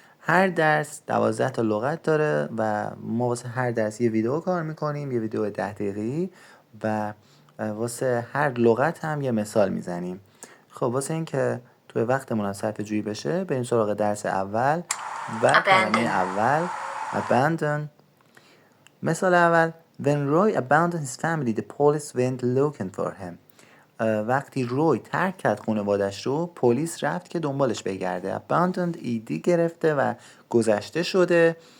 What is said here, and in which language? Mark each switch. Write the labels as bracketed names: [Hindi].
[Persian] هر درس 12 تا لغت داره و ما واسه هر درس یه ویدیو کار میکنیم، یه ویدیو 10 دقیقه‌ای و واسه هر لغت هم یه مثال میزنیم. خب واسه این که توی وقتمون صرفه جویی بشه، بریم سراغ درس اول و کلمه اول abandon. مثال اول: [English] When Roy abandoned his family, the police went looking for him. [Persian] وقتی روی ترک کرد خانوادش رو، پلیس رفت که دنبالش بگرده. abandoned ایدی گرفته و گذشته شده.